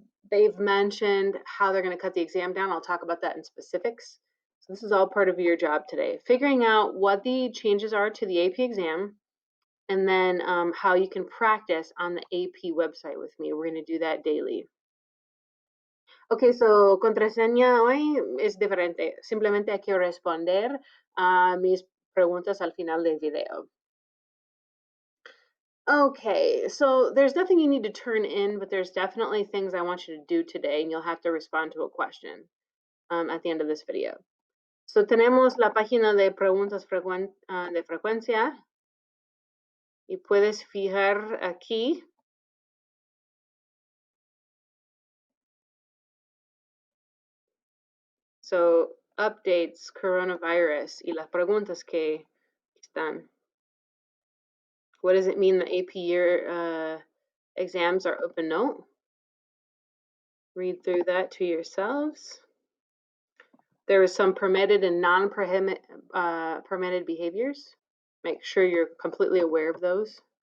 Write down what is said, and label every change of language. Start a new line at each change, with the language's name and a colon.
English: They've mentioned how they're going to cut the exam down. I'll talk about that in specifics. So this is all part of your job today. Figuring out what the changes are to the AP exam, and then how you can practice on the AP website with me. We're going to do that daily.
Spanish: Ok, so contraseña hoy es diferente. Simplemente hay que responder a mis preguntas al final del video.
English: Okay, so there's nothing you need to turn in, but there's definitely things I want you to do today, and you'll have to respond to a question at the end of this video.
Spanish: So tenemos la página de preguntas de frecuencia, y puedes fijar aquí. So updates, coronavirus, y las preguntas que están.
English: What does it mean the AP year exams are open note? Read through that to yourselves. There is some permitted and non-permitted behaviors. Make sure you're completely aware of those.